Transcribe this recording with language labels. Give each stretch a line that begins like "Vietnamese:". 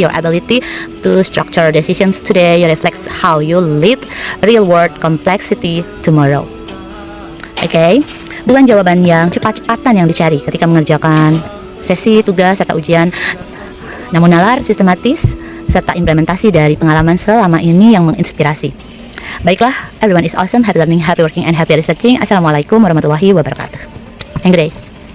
English: Your ability to structure decisions today reflects how you lead real world complexity tomorrow.
Indonesian: Oke, bukan jawaban yang cepat-cepatan yang dicari ketika mengerjakan sesi tugas serta ujian, namun nalar, sistematis, serta implementasi dari pengalaman selama ini yang menginspirasi. Baiklah,
English: everyone is awesome, happy learning, happy working, and happy researching.
Arabic: Assalamualaikum warahmatullahi wabarakatuh.
English: Have a good day.